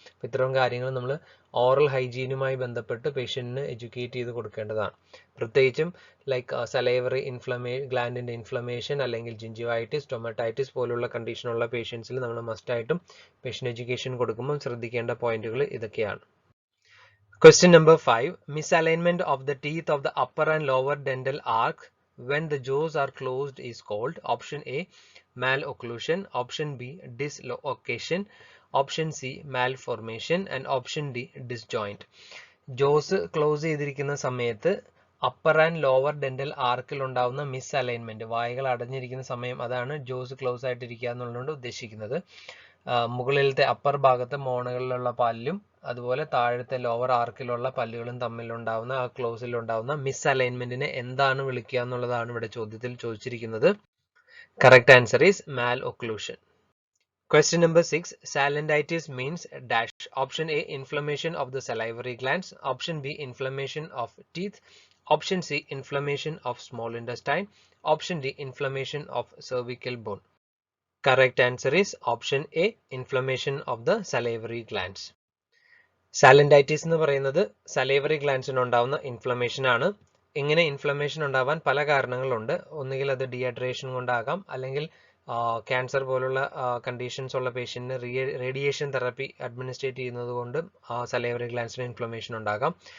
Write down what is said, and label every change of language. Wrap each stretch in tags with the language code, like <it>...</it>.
<ml>അപ്പം ഇത്തരം കാര്യങ്ങൾ നമ്മൾ ഓറൽ ഹൈജീനുമായി ബന്ധപ്പെട്ട് പേഷ്യന്റിന് എഡ്യൂക്കേറ്റ് ചെയ്ത് കൊടുക്കേണ്ടതാണ്. പ്രത്യേകിച്ചും ലൈക്ക് സലൈവറി ഗ്ലാൻഡിന്റെ ഇൻഫ്ലമേഷൻ അല്ലെങ്കിൽ ജിഞ്ചിവൈറ്റിസ്, സ്റ്റൊമറ്റൈറ്റിസ് പോലുള്ള കണ്ടീഷനുള്ള പേഷ്യൻസിൽ നമ്മൾ മസ്റ്റായിട്ടും പേഷ്യന്റ് എഡ്യൂക്കേഷൻ കൊടുക്കുമ്പോൾ ശ്രദ്ധിക്കേണ്ട പോയിന്റുകൾ ഇതൊക്കെയാണ്.</ml> <en>Question number 5. Misalignment of the teeth of the upper and lower dental arc when the jaws are closed is called. Option A, malocclusion. Option B, dislocation. Option C, malformation. And option D, disjoint.</en> <ml>Jose close ചെയ്തിരിക്കുന്ന സമയത്ത് upper and lower dental ആർക്കിൽ ഉണ്ടാവുന്ന miss alignment, വായകൾ അടഞ്ഞിരിക്കുന്ന സമയം, അതാണ് Jose close ആയിട്ടിരിക്കുക എന്നുള്ളതുകൊണ്ട് ഉദ്ദേശിക്കുന്നത്. മുകളിലത്തെ upper ഭാഗത്തെ മോണകളിലുള്ള പല്ലും അതുപോലെ താഴത്തെ ലോവർ ആർക്കിലുള്ള പല്ലുകളും തമ്മിലുണ്ടാവുന്ന ആ ക്ലോസിലുണ്ടാവുന്ന മിസ് അലൈൻമെന്റിനെ എന്താണ് വിളിക്കുക എന്നുള്ളതാണ് ഇവിടെ ചോദ്യത്തിൽ ചോദിച്ചിരിക്കുന്നത്.</ml> <en>Correct answer is Malocclusion. Question number 6. Sialolithiasis means dash. Option A, inflammation of the salivary glands. Option B, inflammation of teeth. Option C, inflammation of small intestine. Option D, inflammation of cervical bone. Correct answer is option A, inflammation of the salivary glands.</en> <ml>Sialolithiasis എന്ന് പറയുന്നത് salivary glandsന് ഉണ്ടാവുന്ന inflammation ആണ്. ഇങ്ങനെ inflammation ഉണ്ടാവാൻ പല കാരണങ്ങളുണ്ട്. ഒന്നുകിൽ അത് ഡീഹൈഡ്രേഷൻ കൊണ്ടാകാം, അല്ലെങ്കിൽ ക്യാൻസർ പോലുള്ള കണ്ടീഷൻസ് ഉള്ള പേഷ്യന്റിന് റേഡിയേഷൻ തെറാപ്പി അഡ്മിനിസ്ട്രേറ്റ് ചെയ്യുന്നത് കൊണ്ട് സലൈവറി ഗ്ലാൻസിന് ഇൻഫ്ലമേഷൻ ഉണ്ടാകാം.</ml>